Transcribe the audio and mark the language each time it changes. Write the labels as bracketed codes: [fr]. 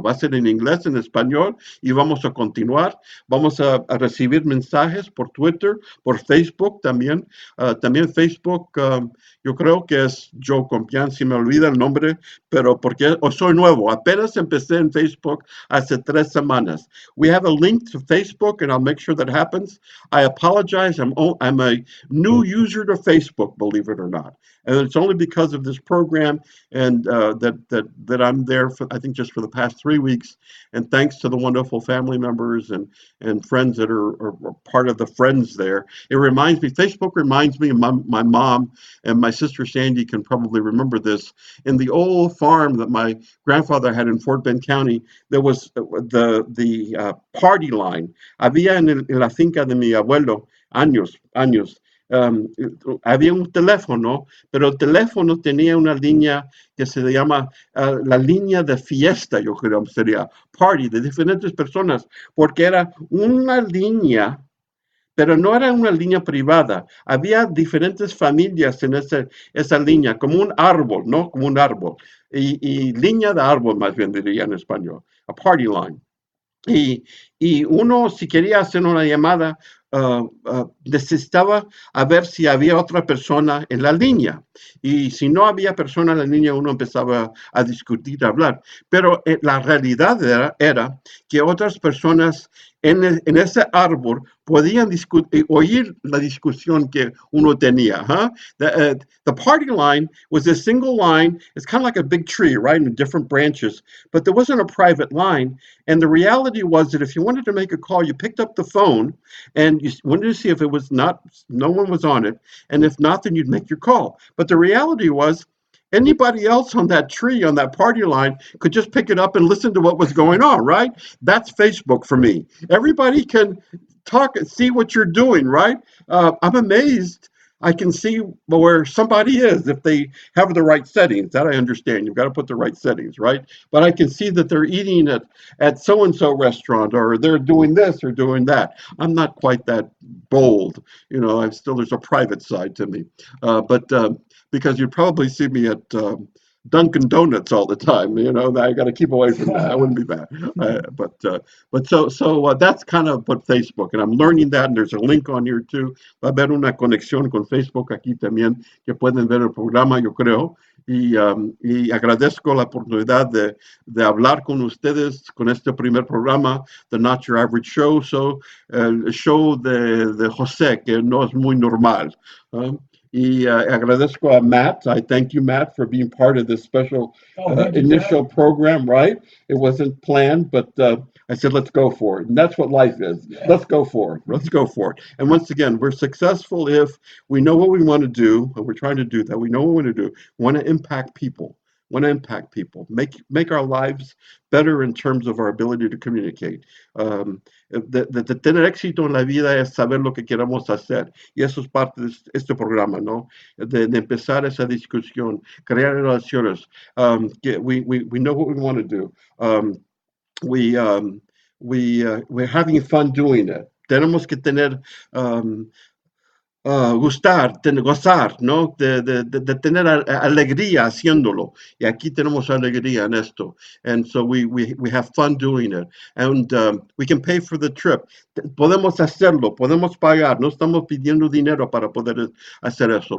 [es] Va a ser en inglés, en español, y vamos a continuar. Vamos a recibir mensajes por Twitter, por Facebook también. También Facebook, yo creo que es Joe Compián, si me olvida el nombre, pero porque soy nuevo. Apenas empecé en Facebook hace 3 semanas. [en] We have a link to Facebook, and I'll make sure that happens. I apologize. I'm a new user to Facebook, believe it or not, and it's only because of this program and that I'm there for, I think, just for the past 3 weeks. And thanks to the wonderful family members and friends that are part of the friends there. It reminds me. Facebook reminds me of my mom, and my sister Sandy can probably remember this. In the old farm that my grandfather had in Fort Bend County, there was the party line. [es] Había en la finca de mi abuelo años. um, Había un teléfono, pero el teléfono tenía una línea que se llama la línea de fiesta, yo creo sería party, de diferentes personas, porque era una línea, pero no era una línea privada. Había diferentes familias en esa línea, como un árbol, ¿no? Como un árbol. Y línea de árbol, más bien diría en español, a party line. Y, y uno, si quería hacer una llamada, necesitaba a ver si había otra persona en la línea. Y si no había persona en la línea, uno empezaba a discutir, a hablar. Pero la realidad era que otras personas en ese árbol podían oír la discusión que uno tenía. Huh? [en] The party line was a single line. It's kind of like a big tree, right, in different branches. But there wasn't a private line. And the reality was that if you wanted to make a call, you picked up the phone and you wanted to see if it was not, no one was on it. And if not, then you'd make your call. But the reality was, anybody else on that tree, on that party line, could just pick it up and listen to what was going on, right? That's Facebook for me. Everybody can talk and see what you're doing, right? I'm amazed. I can see where somebody is if they have the right settings. That I understand. You've got to put the right settings, right? But I can see that they're eating at so and so restaurant, or they're doing this or doing that. I'm not quite that bold, I'm still, there's a private side to me, but because you'd probably see me at Dunkin' Donuts all the time. I got to keep away from that. I wouldn't be bad. But that's kind of what Facebook, and I'm learning that, and there's a link on here too. [es] Va a haber una conexión con Facebook aquí también, que pueden ver el programa, yo creo. Y agradezco la oportunidad de hablar con ustedes con este primer programa, The Not Your Average Show, el show de José, que no es muy normal. Y agradezco a Matt. [en] I thank you, Matt, for being part of this special Thank you, initial Dad. program, right? It wasn't planned, but I said, let's go for it. And that's what life is. Yeah. Let's go for it. Let's go for it. And once again, we're successful if we know what we want to do, and we're trying to do that. We know what we want to do. We want to impact people. Make our lives better in terms of our ability to communicate. [es] De tener éxito en la vida es saber lo que queremos hacer. Y eso es parte de este programa, ¿no? De empezar esa discusión, crear relaciones. [en] We know what we want to do. We, we're having fun doing it. [es] Tenemos que tener gozar, ¿no? De tener alegría haciéndolo. Y aquí tenemos alegría en esto. [en] And so we have fun doing it. And we can pay for the trip. [es] Podemos hacerlo, podemos pagar. No estamos pidiendo dinero para poder hacer eso.